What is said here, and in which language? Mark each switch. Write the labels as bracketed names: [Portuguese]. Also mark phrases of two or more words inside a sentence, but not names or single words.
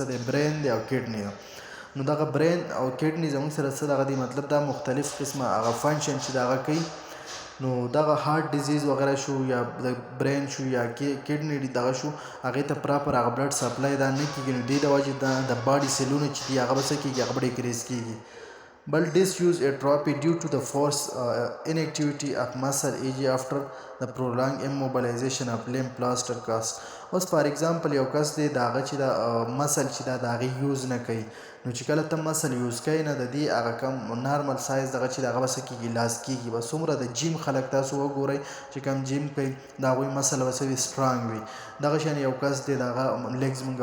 [Pashto] دی برین دی او کډنی ده نو دغه برین او کډنی زموږ سره څه دغه دی مطلب دا مختلف قسمه هغه فنکشن چې د هغه کوي نو دغه [English] heart disease [Pashto] وغیره شو یا د برین شو یا کډنی دغه شو هغې ته پراپر هغه [English] blood supply [Pashto] دا نه کېږي نو دې د وجې د باډي سیلونه چې دي هغه به څه کېږي هغه به ډیکریز کېږي [English] but disuse atrophy due to the force inactivity of muscle e.g. after the prolonged immobilization of limb plaster cast [Pashto] اوس [English] for example [Pashto] یو کس دی د هغه چې د مسل چې دا د هغې یوز نه کوي نو چې کله ته مسل یوز کوي نه د دې هغه کم نارمل سایز دغه چې د هغه به څه کېږي لاس کېږي به څومره د جیم خلک تاسو وګورئ چې کم جیم کوي د هغوی مسل به څه وي سټرانګ وي دغه شان یو کس دی د هغه لیګز مونږ